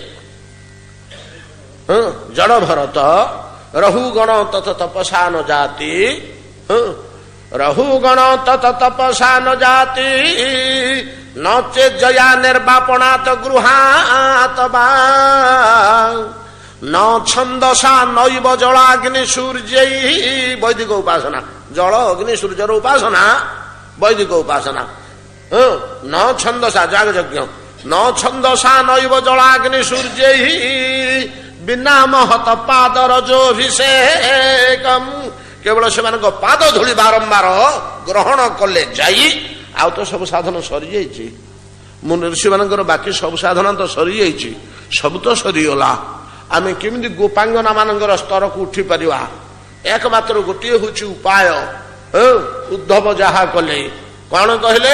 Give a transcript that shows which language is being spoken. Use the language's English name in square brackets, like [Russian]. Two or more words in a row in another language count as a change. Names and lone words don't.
[Sanskrit] ଜଡ ଭରତ ରହୁଗଣ ତତ ତପସା ନ ଜାତି, ରହୁଗଣ ତତ ତପସା ନ ଜାତି ନଚେ ଜୟା ନିର୍ବାପଣାତ ଗୃହାତ ବା ন ছন্দসা নৈব জলাগ্নি সূর্যৈ, [Odia] ବୈଦିକ ଉପାସନା, ଜଳ ଅଗ୍ନି ସୂର୍ଯ୍ୟର ଉପାସନା ବୈଦିକ ଉପାସନା। [Sanskrit] ন ছন্দসা যাগযজ্ঞ, ন ছন্দসা নৈব জলাগ্নি সূর্যৈ বিনা মহত পাদ রজোভিষেকম, [Odia] କେବଳ ସେମାନଙ୍କ ପାଦ ଧୂଳି ବାରମ୍ବାର ଗ୍ରହଣ କଲେ ଯାଇ, ଆଉ ତ ସବୁ ସାଧନ ସରିଯାଇଛି, ମୁନି ଋଷିମାନଙ୍କର ବାକି ସବୁ ସାଧନ ତ ସରିଯାଇଛି, ସବୁ ତ ସରିଗଲା। ଆମେ କେମିତି ଗୋପାଙ୍ଗନା ମାନଙ୍କର ସ୍ତରକୁ ଉଠି ପାରିବା? ଏକମାତ୍ର ଗୋଟିଏ ହଉଛି ଉପାୟ। ଉଦ୍ଧବ ଯାହା କଲେ କଣ କହିଲେ?